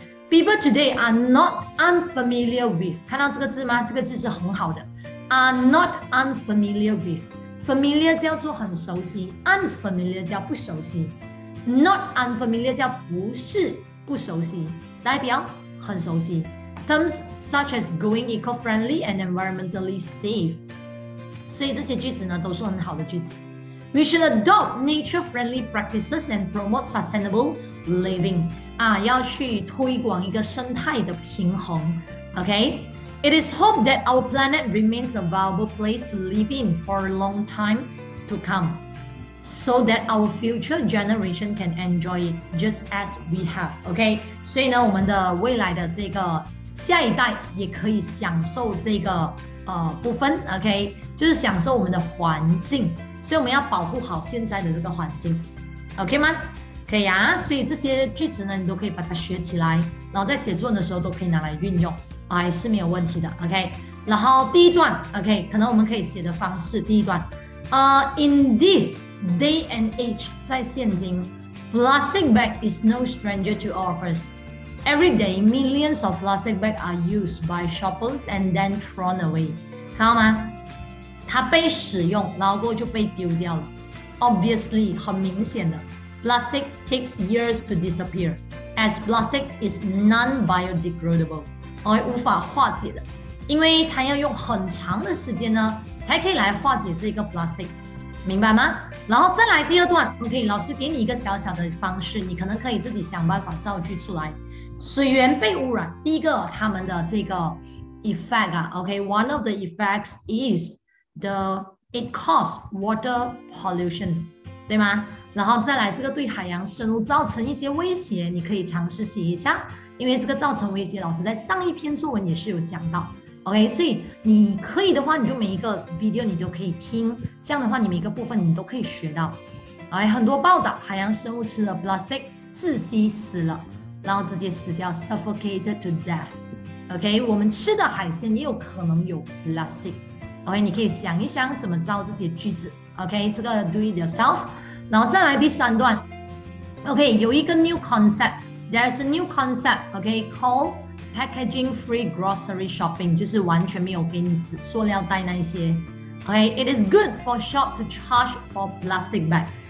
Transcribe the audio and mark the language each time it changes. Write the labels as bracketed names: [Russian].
[English] People today are not unfamiliar with， [Chinese] 看到这个字吗？这个字是很好的 ，are not unfamiliar with。familiar 叫做很熟悉 ，unfamiliar 叫不熟悉 ，not unfamiliar 叫不是不熟悉，代表很熟悉。 [English] Terms such as going eco-friendly and environmentally safe。所以这些句子呢都是很好的句子。 We should adopt nature-friendly practices and promote sustainable [Chinese] living 啊，要去推广一个生态的平衡。 [English] OK， It is hoped that our planet remains a valuable place to live in for a long time to come, so that our future generation can enjoy it just as we have. [Chinese] OK， 所以呢，我们的未来的这个下一代也可以享受这个部分。 OK， 就是享受我们的环境，所以我们要保护好现在的这个环境。 OK 吗？可以啊，所以这些句子呢，你都可以把它学起来，然后在写作文的时候都可以拿来运用，还是没有问题的。 [English] OK， 然后第一段 ，OK， [Chinese] 可能我们可以写的方式， [English] 第一段，in this day and age， [Chinese] 在现今 [English] ，plastic bag is no stranger to all of us. Every day, millions of plastic bags are used by shoppers and then thrown away. [Chinese] 看到吗？它被使用，然后过后就被丢掉了。Obviously， 很明显的 ， [English] plastic takes years to disappear, as plastic is non-biodegradable， [Chinese] 无法化解的，因为它要用很长的时间呢，才可以来化解这个 plastic， 明白吗？然后再来第二段 ，OK， 老师给你一个小小的方式，你可能可以自己想办法造句出来。水源被污染，第一个他们的这个 [English] effect 啊 ，OK，one of the effects is it causes water pollution， 对吗？ [Chinese] 然后再来这个对海洋生物造成一些威胁，你可以尝试写一下，因为这个造成威胁，老师在上一篇作文也是有讲到 ，OK， 所以你可以的话，你就每一个 video 你都可以听，这样的话你每一个部分你都可以学到。很多报道海洋生物吃了 plastic 窒息死了。然后直接死掉 ， [English] suffocated to death。 [Chinese] OK， 我们吃的海鲜也有可能有 plastic。OK， 你可以想一想怎么造这些句子。 [English] OK， [Chinese] 这个 [English] do it yourself。 [Chinese] 然后再来第三段。 [English] OK， 有一个 new concept。There is a new concept。OK，called packaging-free grocery shopping， [Chinese] 就是完全没有给你塑料袋那一些。 [English] OK，it is good for shop to charge for plastic bag。